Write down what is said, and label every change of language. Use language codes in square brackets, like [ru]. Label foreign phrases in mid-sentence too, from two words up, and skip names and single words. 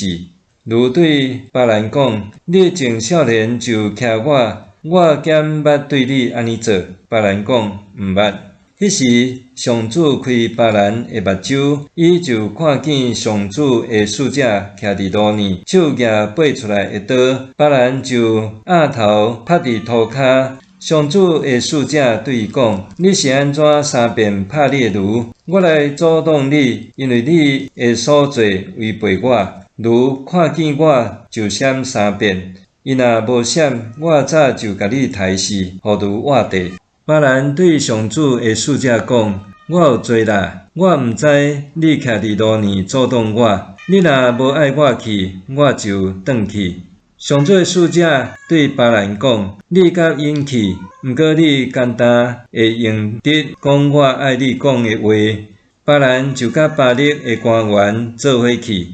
[nan] 驴对巴兰讲：你从少年就骑我减捌对你安尼做。巴兰讲：毋捌。迄时，上主开巴兰的目睭，伊就看见上主的使者徛伫路呢，手拿拔出来的刀。巴兰就额头拍伫涂骹， 上主的使者对伊讲：你是安怎三遍拍你的驴？我来阻挡你，因为你的所做违背我。驴看见我就闪三遍，伊若无闪，我早就甲你杀死，互驴活地。巴兰对上主的使者讲：我有罪啦，我毋知你徛伫路呢阻挡我。你若无爱我去，我就转去。上主的使者对巴兰讲：你甲因去，毋过你简单会用得讲我爱你讲的话。巴兰就甲巴力的官员做伙去。